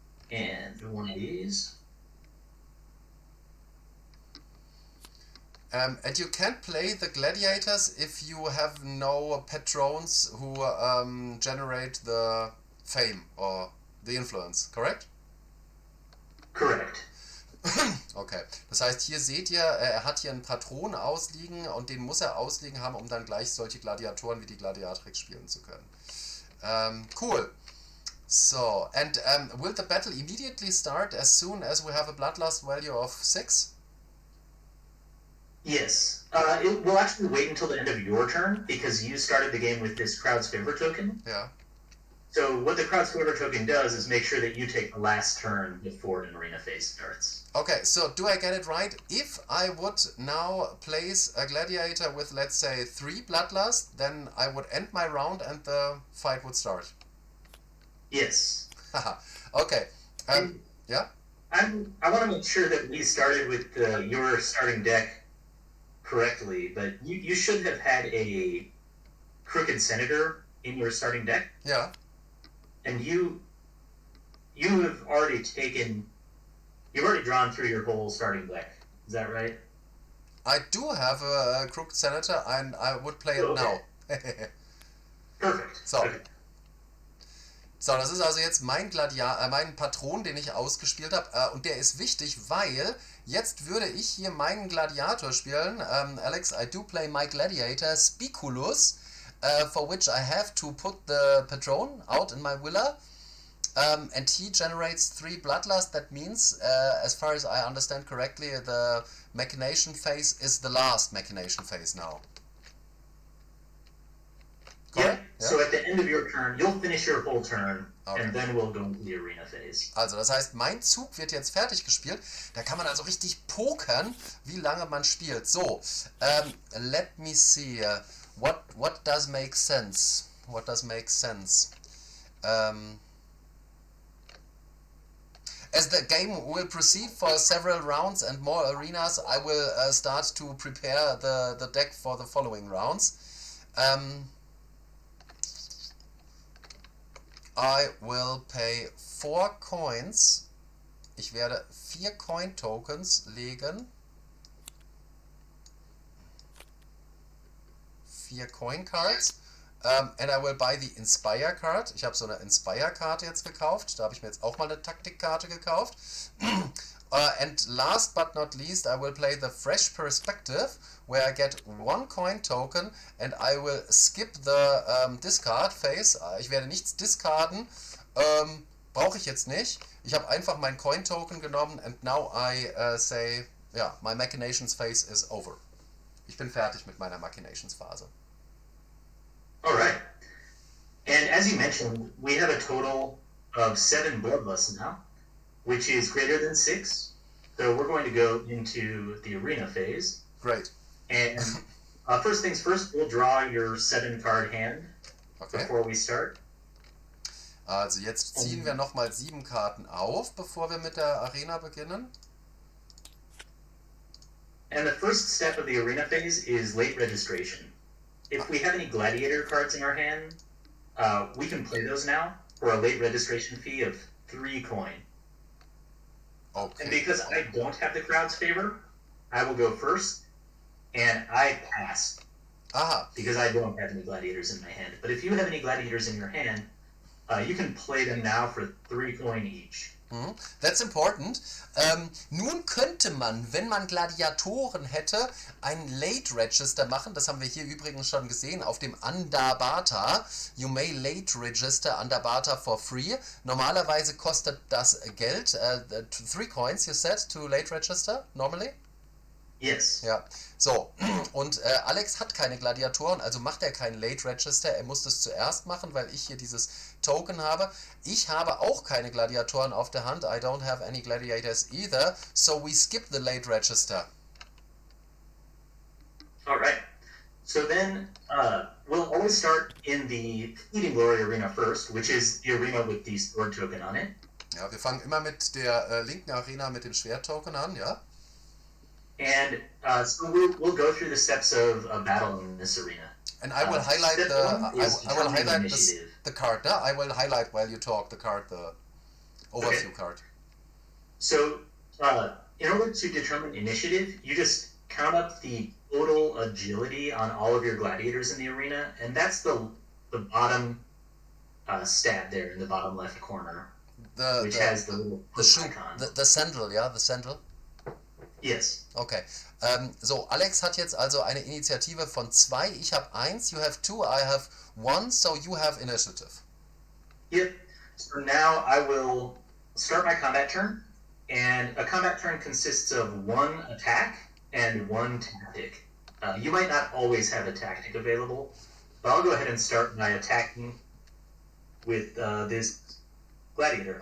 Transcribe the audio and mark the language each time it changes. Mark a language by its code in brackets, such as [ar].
[en] And one of these. And you can't play the gladiators if you have no patrons who generate the fame or the influence, correct? Correct. [de] Okay, das heißt, hier seht ihr, er hat hier einen Patron ausliegen und den muss er ausliegen haben, um dann gleich solche Gladiatoren wie die Gladiatrix spielen zu können. [en] Cool. So, and will the battle immediately start as soon as we have a bloodlust value of 6? Yes. It will actually wait until the end of your turn because you started the game with this crowd's favor token. Yeah. So what the crowd's favor token does is make sure that you take the last turn before an arena phase starts. Okay, so do I get it right? If I would now place a gladiator with, let's say, 3 bloodlust, then I would end my round and the fight would start. Yes. Okay. Yeah? I want to make sure that we started with your starting deck correctly, but you should have had a Crooked Senator in your starting deck. Yeah. And you have already you've already drawn through your whole starting deck. Is that right? I do have a Crooked Senator and I would play it now. [de] Perfekt. [en] So. Okay. [de] So, das ist also jetzt mein mein Patron, den ich ausgespielt habe. Und der ist wichtig, weil jetzt würde ich hier meinen Gladiator spielen. [en] Alex, I do play my gladiator, Spiculus, for which I have to put the patron out in my villa. And he generates 3 bloodlust. That means, as far as I understand correctly, the machination phase is the last machination phase now. Yeah. So at the end of your turn, you'll finish your whole turn, okay. And then we'll go into the arena phase. [de] Also das heißt, mein Zug wird jetzt fertig gespielt. Da kann man also richtig pokern, wie lange man spielt. [en] So, let me see. What does make sense? What does make sense? As the game will proceed for several rounds and more arenas, I will start to prepare the deck for the following rounds. I will pay 4 coins. [de] Ich werde 4 Coin Tokens legen. [en] 4 Coin Cards. And I will buy the Inspire Card. [de] Ich habe so eine Inspire-Karte jetzt gekauft. Da habe ich mir jetzt auch mal eine Taktikkarte gekauft. [en] And last but not least, I will play the Fresh Perspective, where I get 1 Coin Token and I will skip the Discard Phase. [de] Ich werde nichts discarden. Brauche ich jetzt nicht. Ich habe einfach mein Coin Token genommen [en] and now I say, yeah, my Machinations Phase is over. [de] Ich bin fertig mit meiner Machinations Phase. [en] Alright. And as you mentioned, we have a total of 7 bloodlusts now, which is greater than 6. So we're going to go into the arena phase. Great. And first things first, we'll draw your 7-card hand before we start. [de] Also jetzt ziehen wir nochmal 7 Karten auf, bevor wir mit der Arena beginnen. [en] And the first step of the arena phase is late registration. If we have any gladiator cards in our hand, we can play those now for a late registration fee of 3 coin. Okay. And because I don't have the crowd's favor, I will go first, and I pass. Aha. Because I don't have any gladiators in my hand. But if you have any gladiators in your hand, you can play them now for 3 coin each. That's important. [de] Nun könnte man, wenn man Gladiatoren hätte, ein Late Register machen. Das haben wir hier übrigens schon gesehen auf dem Andabata. [en] You may late register Andabata for free. [de] Normalerweise kostet das Geld. [en] 3 coins, you said, to late register, normally? Yes. [de] Ja, so. Und Alex hat keine Gladiatoren, also macht er keinen Late Register. Er muss das zuerst machen, weil ich hier dieses Token habe. Ich habe auch keine Gladiatoren auf der Hand. [en] I don't have any gladiators either. So we skip the Late Register. Alright. So then, we'll always start in the Eating Glory Arena first, which is the arena with the sword token on it. [de] Ja, wir fangen immer mit der linken Arena mit dem Schwerttoken an, ja? [en] And so we'll go through the steps of a battle in this arena. And I will highlight the card. Yeah? I will highlight while you talk the card, the overview card. So, in order to determine initiative, you just count up the total agility on all of your gladiators in the arena, and that's the bottom stat there in the bottom left corner, which has the little icon. The sandal, yeah, the sandal. Yes. Okay. [de] So, Alex hat jetzt also eine Initiative von 2. Ich habe 1, [en] you have 2, I have 1, so you have initiative. Yep. So now I will start my combat turn, and a combat turn consists of 1 attack and 1 tactic. You might not always have a tactic available, but I'll go ahead and start by attacking with this gladiator.